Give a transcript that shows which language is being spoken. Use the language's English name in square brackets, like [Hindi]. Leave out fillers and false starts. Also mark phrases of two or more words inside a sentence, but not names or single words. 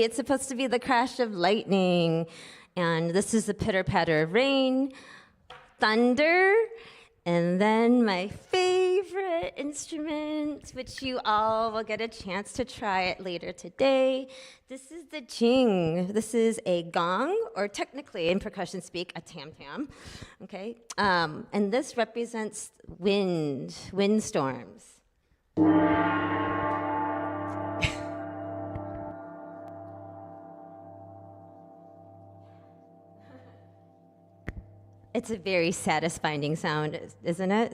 [English] It's supposed to be the crash of lightning, and this is the pitter-patter of rain, thunder, and then my favorite instrument, which you all will get a chance to try it later today. This is the jing. This is a gong, or technically in percussion speak, a tam-tam, okay? And this represents windstorms. It's a very satisfying sound, isn't it?